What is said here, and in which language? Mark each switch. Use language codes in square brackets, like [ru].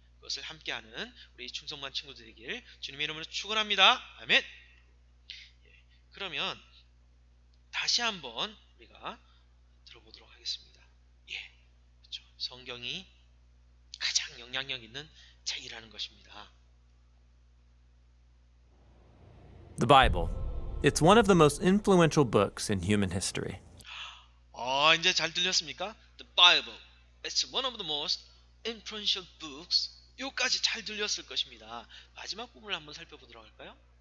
[ko] 그것을 함께하는 우리 충성만 친구들이길 주님의 이름으로 축원합니다. 아멘. 그러면 다시 한번 우리가 들어보도록 하겠습니다. 그렇죠. 성경이 가장 영향력 있는 책이라는 것입니다. [en] The Bible. It's one of the most influential books in human history. [ko] 이제 잘 들렸습니까? The Bible. [en] It's one of the most influential books. [ko] 요까지 잘 들렸을 것입니다. 마지막 부분을 한번 살펴보도록 할까요?